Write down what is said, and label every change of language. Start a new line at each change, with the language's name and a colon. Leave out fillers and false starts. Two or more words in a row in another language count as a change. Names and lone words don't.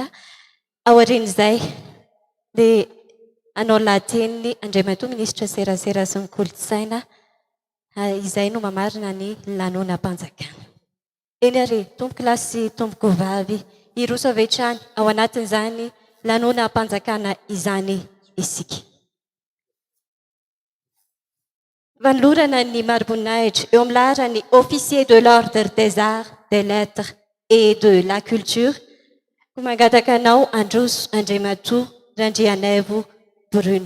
Malagasy: Aorian'izay dia anao lahateny Andriamatoa Minisitra serasera sy ny kolontsaina izay no mamarina ny lanonam-panjakana. Eny ary tompoko lahy sy tompoko vavy iroso avy hatrany ao anatin'izany lanonam-panjakana izany isika. Vanolorana ny mari-boninahitra eo amin'ny laharany
French: officier de l'ordre des arts, des lettres et de la culture.
Malagasy: Mangataka anao Androso Andriamatoa Randrianaivo Bruno.